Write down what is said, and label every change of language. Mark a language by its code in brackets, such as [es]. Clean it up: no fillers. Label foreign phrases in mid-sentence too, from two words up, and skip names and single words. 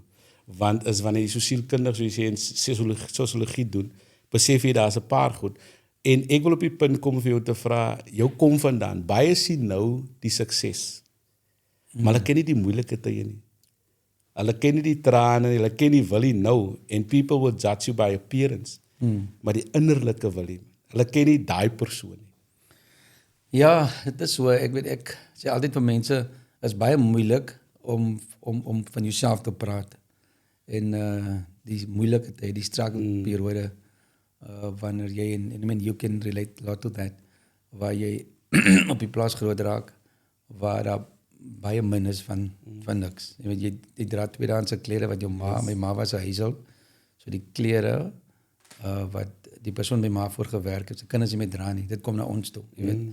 [af] Want is wanneer jy so sielkundig, soos jy sê, in sosiologie doen, besef jy daar's 'n paar goed. En ek wil op die punt kom vir jou te vra, jou kom vandaan. Baie sien nou die sukses. Maar hulle ken nie die moeilike tye nie. Hulle ken nie die trane, hulle ken nie Willie nou, [en] and people will judge you by appearance. [af] Maar die innerlike Willie, hulle ken nie daai persoon nie. Ja, dit is so, ek sê altyd vir mense, is baie moeilik om van jouself te praat. En die moeilike tyd, die struggle periode, wanneer jy, en [en] I mean, you can relate a lot to that, [af] waar jy op die plaas groot raak, waar daar baie min is van niks. Jy weet, jy dra tweedehandse klere wat jou ma, my ma was 'n huishulp, so die klere wat die persoon by ma voor gewerk het, se kinders nie meer dra nie, dit kom na ons toe, jy weet.